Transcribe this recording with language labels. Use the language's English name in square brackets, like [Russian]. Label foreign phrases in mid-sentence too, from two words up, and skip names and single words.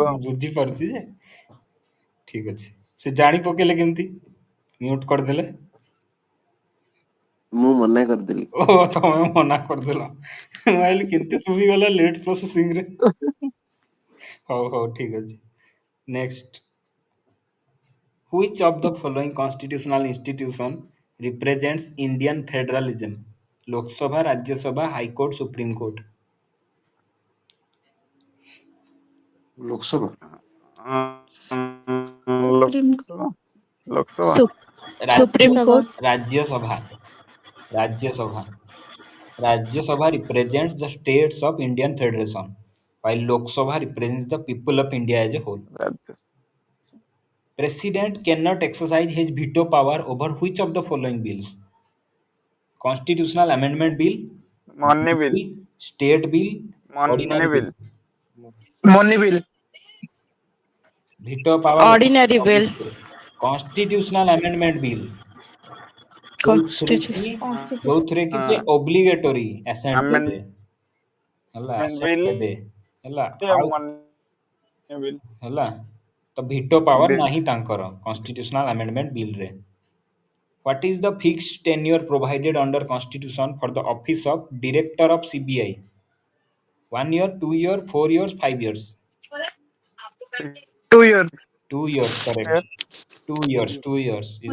[Odia] ମୁଁ ବୁଝିପାରୁଛି ଯେ ଠିକ ଅଛି ସେ ଜାଣି ପକେଇଲେ କେମିତି ମ୍ୟୁଟ କରିଦେଲେ ମୁଁ ମନା କରିଦେଲି। ଓ ତମେ ମନା କରିଦେଲ ମୁଁ ଭାବିଲି କେମିତି ଶୁଭିଗଲା [English] late processing [Odia] ରେ ହଉ ହଉ ଠିକ ଅଛି ନେକ୍ସଟ [English] which of the following constitutional institution represents Indian federalism? Lok Sabha, Rajya Sabha, High Court, Supreme Court. [Odia] ଲୋକସଭା ଲୋକସଭା ଲୋକସଭା [English] Supreme Court. Rajya Sabha. Rajya Sabha. Rajya Sabha represents the states of Indian Federation, while Lok Sabha represents the people of India as a whole. [Odia] ରାଜ୍ୟ [English] President cannot exercise his veto power over which of the following bills? Constitutional Amendment Bill, money bill bill, State Bill, ମନି Ordinary Bill. bill money bill Veto power Ordinary bill. Constitutional Amendment Bill. Constitution. [Odia] ଯୋଉଥିରେ କି ସେ [English] obligatory assent [Odia] ଦେବେ ହେଲା assent ବିଲ୍ ଦେବେ ହେଲା ଆଉ [English] money bill [Odia] ହେଲା ତ [English] veto power Bill. [Odia] ନାହିଁ ତାଙ୍କର [English] constitutional amendment bill ରେ what is the fixed tenure provided under constitution for the office of director of CBI 1 year 2 year 4 years 5 years 2 years 2 years correct 2 years 2 years is